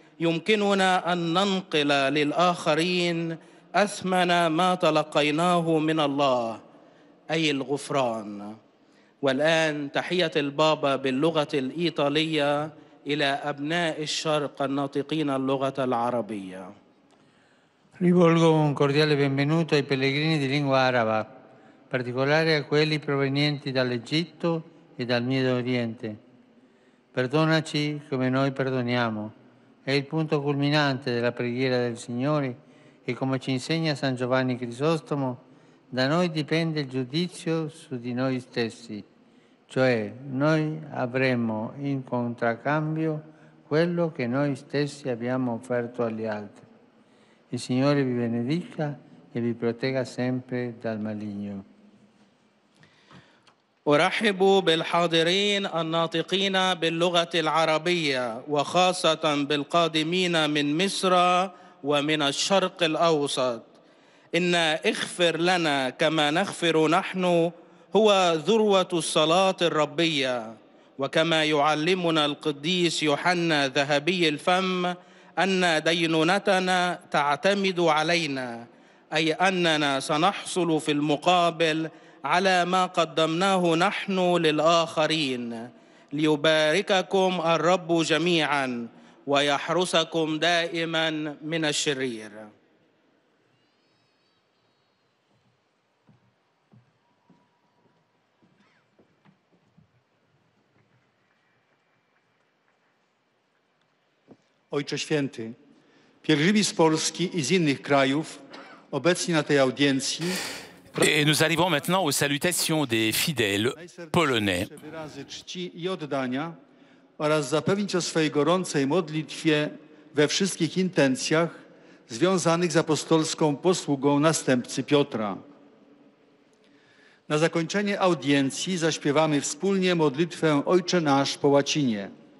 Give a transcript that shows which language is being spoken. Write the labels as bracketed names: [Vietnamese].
[Arabic] يمكننا أن ننقل للآخرين أثمن ما تلقيناه من الله أي الغفران. والآن تحية البابا باللغة الإيطالية إلى أبناء الشرق الناطقين اللغة العربية. [Italian] Rivolgo un cordiale benvenuto ai pellegrini di lingua araba, in particolare a quelli provenienti dall'Egitto e dal Medio Oriente. Perdonaci come noi perdoniamo. È il punto culminante della preghiera del Signore e, come ci insegna San Giovanni Crisostomo, da noi dipende il giudizio su di noi stessi, cioè noi avremo in contraccambio quello che noi stessi abbiamo offerto agli altri. Il Signore vi benedica e vi protegga sempre dal maligno. [Arabic] أرحب بالحاضرين الناطقين باللغة العربية وخاصة بالقادمين من مصر ومن الشرق الأوسط. إن اغفر لنا كما نغفر نحن هو ذروة الصلاة الربية، وكما يعلمنا القديس يوحنا ذهبي الفم أن دينونتنا تعتمد علينا، أي أننا سنحصل في المقابل على ما قدمناه نحن للآخرين. ليبارككم الرب جميعا ويحرسكم دائما من الشرير. [Polish] Ojcze Święty, pielgrzymi z Polski i z innych krajów obecni na tej audiencji [French] Et nous arrivons maintenant aux salutations des fidèles polonais. [Polish] wyrazy czci i oddania oraz zapewnić o swojej gorącej modlitwie we wszystkich intencjach związanych z apostolską posługą następcy Piotra. Na zakończenie audiencji zaśpiewamy wspólnie modlitwę Ojcze Nasz po łacinie.